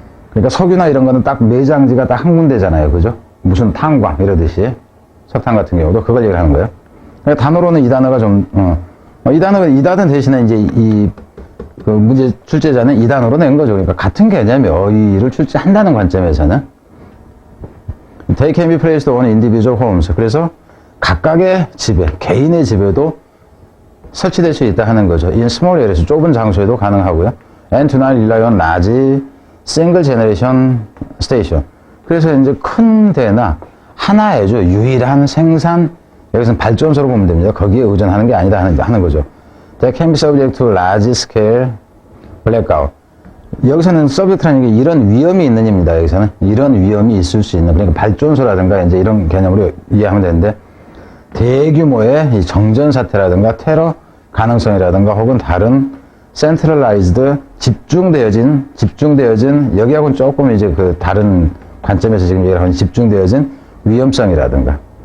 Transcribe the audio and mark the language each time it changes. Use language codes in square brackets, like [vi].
[ko] 그러니까 석유나 이런 거는 딱 매장지가 딱 한 군데잖아요. 그죠? 무슨 탄광 이러듯이 석탄 같은 경우도 그걸 얘기를 하는 거예요. 그러니까 단어로는 이 단어가 좀, 이 단어 대신에 이제 그 문제 출제자는 이 단어로 낸 거죠. 그러니까 같은 개념이 어휘를 출제한다는 관점에서는. [en] They can be placed on individual homes. [ko] 그래서 각각의 집에, 개인의 집에도 설치될 수 있다 하는 거죠. [en] In small areas, [ko] 좁은 장소에도 가능하고요. [en] And to not rely on large single generation station. [ko] 그래서 이제 큰 데나 하나의 유일한 생산, 여기서는 발전소로 보면 됩니다. 거기에 의존하는 게 아니다 하는 거죠. [en] That can be subject to large scale blackout. [ko] 여기서는 subject라는 게 이런 위험이 있는 입니다. 여기서는 이런 위험이 있을 수 있는, 그러니까 발전소라든가 이제 이런 개념으로 이해하면 되는데, 대규모의 이 정전 사태라든가 테러 가능성이라든가 혹은 다른 centralized 집중되어진 여기하고는 조금 이제 그 다른 관점에서 지금 얘기를 하는 집중되어진 위험성이라든가.